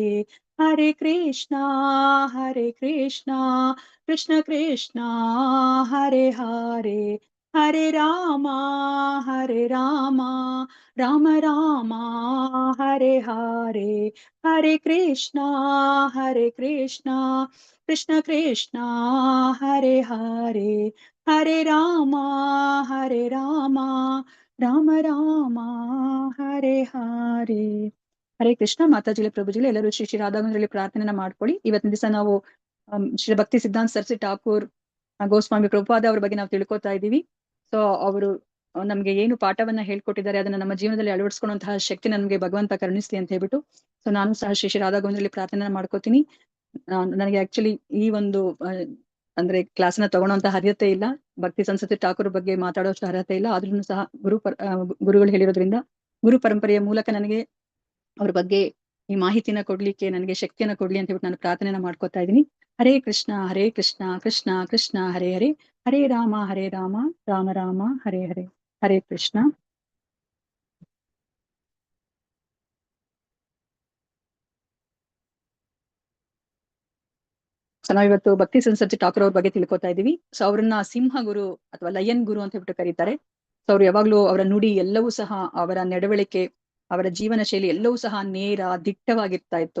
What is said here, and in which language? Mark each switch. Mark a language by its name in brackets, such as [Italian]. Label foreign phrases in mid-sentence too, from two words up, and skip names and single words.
[Sanskrit] ಹರೇ ಕೃಷ್ಣ ಕೃಷ್ಣ ಕೃಷ್ಣ ಹರೇ ಹರೇ ಹರೇ ರಾಮ ರಾಮ ರಾಮ ಹರೇ ಹರೇ. ಹರೇ ಕೃಷ್ಣ ಕೃಷ್ಣ ಕೃಷ್ಣ ಹರೇ ಹರೇ ಹರೇ ರಾಮ ರಾಮ ರಾಮ ಹರೇ ಹರೇ. ಹರೇ ಕೃಷ್ಣ. [Kannada] ಮಾತಾಜಿಲೆ ಪ್ರಭುಜಿಲೆ ಎಲ್ಲರೂ ಶ್ರೀ ಶ್ರೀ ರಾಧಾಗೋವಿಂದರಲ್ಲಿ ಪ್ರಾರ್ಥನೆನ ಮಾಡ್ಕೊಳ್ಳಿ. ಇವತ್ತಿನ ದಿವಸ ನಾವು ಶ್ರೀ ಭಕ್ತಿ ಸಿದ್ಧಾಂತ ಸರಸ್ವತಿ ಠಾಕೂರ್ ಗೋಸ್ವಾಮಿ ಪ್ರಭುಪಾದ ಅವ್ರ ಬಗ್ಗೆ ನಾವು ತಿಳ್ಕೊತಾ ಇದ್ದೀವಿ. ಸೊ ಅವರು ನಮ್ಗೆ ಏನು ಪಾಠವನ್ನ ಹೇಳ್ಕೊಟ್ಟಿದ್ದಾರೆ ಅದನ್ನ ನಮ್ಮ ಜೀವನದಲ್ಲಿ ಅಳವಡಿಸ್ಕೊಳ್ಳುವಂತಹ ಶಕ್ತಿ ನಮ್ಗೆ ಭಗವಂತ ಕರುಣಿಸ್ಲಿ ಅಂತ ಹೇಳ್ಬಿಟ್ಟು, ಸೊ ನಾನು ಸಹ ಶ್ರೀ ಶ್ರೀ ರಾಧಾಗೋವಿಂದರಲ್ಲಿ ಪ್ರಾರ್ಥನೆ ಮಾಡ್ಕೋತೀನಿ. ನನಗೆ ಆಕ್ಚುಲಿ ಈ ಒಂದು ಅಂದ್ರೆ ಕ್ಲಾಸ್ನ ತಗೊಳ್ಳೋಂತ ಅರ್ಹತೆ ಇಲ್ಲ, ಭಕ್ತಿ ಸರಸ್ವತಿ ಠಾಕೂರ್ ಬಗ್ಗೆ ಮಾತಾಡೋಷ್ಟು ಅರ್ಹತೆ ಇಲ್ಲ. ಆದ್ರೂ ಸಹ ಗುರುಗಳು ಹೇಳಿರೋದ್ರಿಂದ ಗುರು ಪರಂಪರೆಯ ಮೂಲಕ ನನಗೆ ಅವ್ರ ಬಗ್ಗೆ ಈ ಮಾಹಿತಿನ ಕೊಡ್ಲಿಕ್ಕೆ ನನಗೆ ಶಕ್ತಿಯನ್ನ ಕೊಡ್ಲಿ ಅಂತ ಹೇಳ್ಬಿಟ್ಟು ನಾನು ಪ್ರಾರ್ಥನೆನ ಮಾಡ್ಕೋತಾ ಇದ್ದೀನಿ. [Sanskrit] ಹರೇ ಕೃಷ್ಣ ಕೃಷ್ಣ ಕೃಷ್ಣ ಹರೇ ಹರೇ ಹರೇ ರಾಮ ರಾಮ ರಾಮ ಹರೇ ಹರೇ. ಹರೇ ಕೃಷ್ಣ. [Kannada] ಸೊ ನಾವಿವತ್ತು ಭಕ್ತಿ ಸರಸ್ವತಿ ಠಾಕೂರ್ ಅವ್ರ ಬಗ್ಗೆ ತಿಳ್ಕೊತಾ ಇದೀವಿ. ಸೊ ಅವ್ರನ್ನ ಸಿಂಹ ಗುರು ಅಥವಾ ಲಯನ್ ಗುರು ಅಂತ ಹೇಳ್ಬಿಟ್ಟು ಕರೀತಾರೆ. ಸೊ ಅವ್ರು ಯಾವಾಗ್ಲೂ ಅವರ ನುಡಿ ಎಲ್ಲವೂ ಸಹ, ಅವರ ನಡವಳಿಕೆ, ಅವರ ಜೀವನ ಶೈಲಿ ಎಲ್ಲವೂ ಸಹ ನೇರ ದಿಟ್ಟವಾಗಿರ್ತಾ ಇತ್ತು.